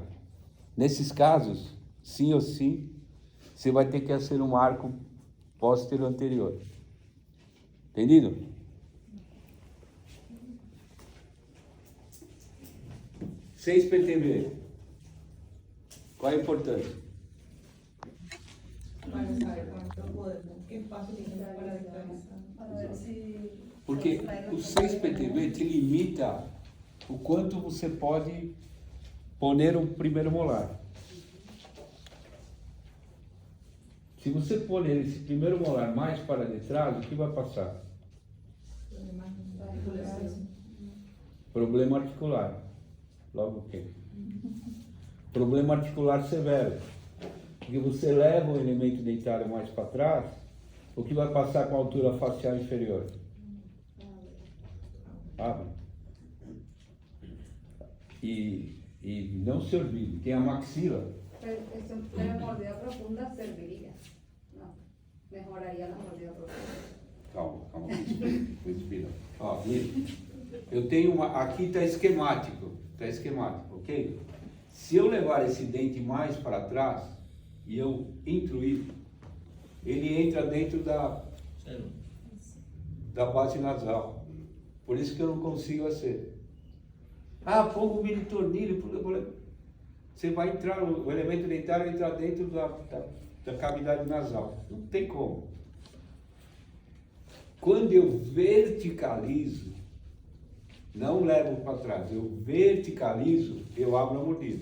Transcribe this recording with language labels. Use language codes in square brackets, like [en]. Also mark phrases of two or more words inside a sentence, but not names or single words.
[pt] Nesses casos, sim ou sim, você vai ter que hacer um arco póstero anterior. Entendido? Seis PTV. Qual a importância? [es] Para saber cuánto podemos, qué espacio tenemos para visualizar. Para ver si. [pt] Porque o 6 PTV te limita o quanto você pode poner o primeiro molar. Se você poner esse primeiro molar mais para detrás, o que vai passar? Problema articular. Logo o quê? Problema articular severo. Porque você leva o elemento dentário mais para trás, o que vai passar com a altura facial inferior? Abre. E não se olvide, tem a maxila. [es] Pero la mordida profunda serviría. No, mejoraría la mordida profunda. [pt] Calma, respira. Ó, eu tenho aqui está esquemático, ok? Se eu levar esse dente mais para trás e eu intruir, ele entra dentro da base nasal. Por isso que eu não consigo hacer. Pongo o mini tornilho, você vai entrar, o elemento dentário vai entrar dentro da cavidade nasal. Não tem como. Quando eu verticalizo, não levo para trás, eu verticalizo, eu abro a mordida.